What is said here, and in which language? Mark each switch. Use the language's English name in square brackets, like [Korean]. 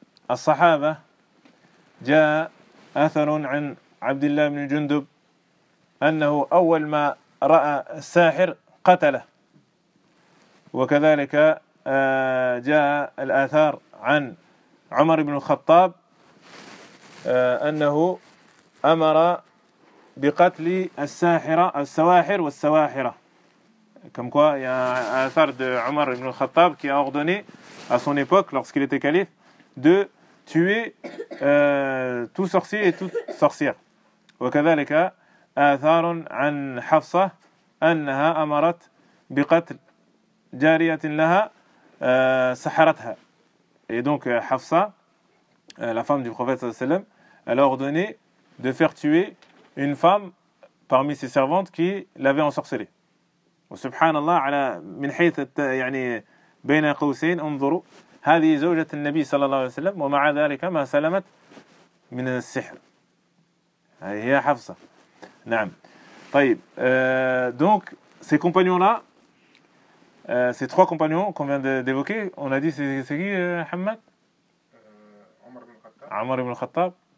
[Arabic] الصحابة جاء أثر عن عبد الله بن جندب أنه أول ما رأى الساحر قتله. وكذلك جاء الآثار عن عمر بن الخطاب أنه أمر بقتل الساحرة السواحر والسواحرة. [French] Comme quoi, il y a un affaire de Omar ibn al-Khattab qui a ordonné à son époque, lorsqu'il était calife, de tuer tout sorcier et toute sorcière. [Arabic] وكذلك آثار عن حفصة أنها أمرت بقتل جارية لها سحرتها. [French] Et donc حفصة, la femme du prophète sallallahu alayhi wa sallam, elle a ordonné de faire tuer une femme parmi ses servantes qui l'avait ensorcelée. [Arabic] سبحان الله على من حيث يعني بين قوسين انظروا هذه زوجة النبي صلى الله عليه وسلم ومع ذلك ما سلمت من السحر هي حفصة نعم طيب [French] donc ces compagnons là ces trois compagnons qu'on vient d'évoquer on a dit c'est qui Hamad [Arabic] عمر بن الخطاب